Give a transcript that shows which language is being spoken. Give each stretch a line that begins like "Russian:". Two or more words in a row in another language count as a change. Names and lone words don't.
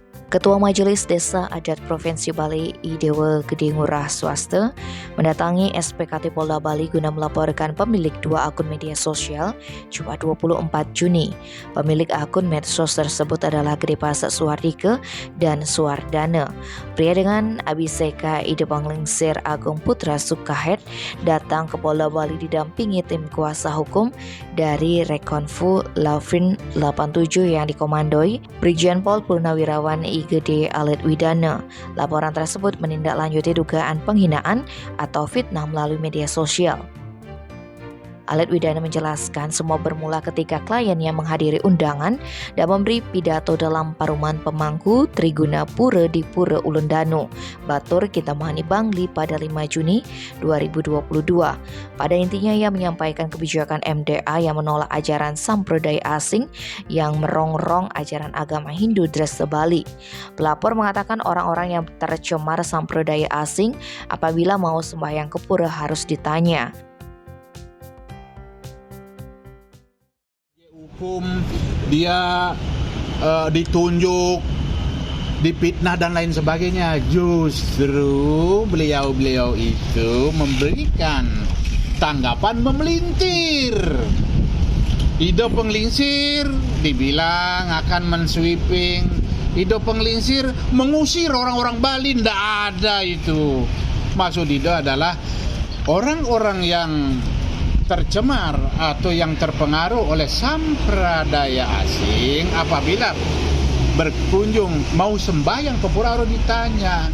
Indonesian: Ketua Majelis Desa Adat Provinsi Bali Idewa Gede Ngurah Swasta mendatangi SPKT Polda Bali guna melaporkan pemilik dua akun media sosial Jumat 24 Juni. Pemilik akun medsos tersebut adalah Gede Pasak Suwardike dan Suwardana. Pria dengan Abiseka Ide Panglingsir Agung Putra Sukahed datang ke Polda Bali didampingi tim kuasa hukum dari Rekonfu Lavin 87 yang dikomandoi Brigjen Pol Purnawirawan Gede Alet Widana. Laporan tersebut menindaklanjuti dugaan penghinaan atau fitnah melalui media sosial. Alet Widana menjelaskan semua bermula ketika kliennya menghadiri undangan dan memberi pidato dalam Paruman Pemangku Triguna Pura di Pura Ulundanu, Batur Kintamani Bangli pada 5 Juni 2022. Pada intinya ia menyampaikan kebijakan MDA yang menolak ajaran sampradaya asing yang merongrong ajaran agama Hindu Dresta Bali. Pelapor mengatakan orang-orang yang tercemar sampradaya asing apabila mau sembahyang ke pura harus ditanya. Hukum dia ditunjuk, dipitnah dan lain sebagainya. Justru beliau itu memberikan tanggapan memelintir. Ido Penglingsir dibilang akan mensweeping. Ido Penglingsir mengusir orang-orang Bali. Tidak ada itu. Maksud Ido adalah orang-orang yang tercemar atau yang terpengaruh oleh sampradaya asing apabila berkunjung mau sembahyang ke pura harus ditanya.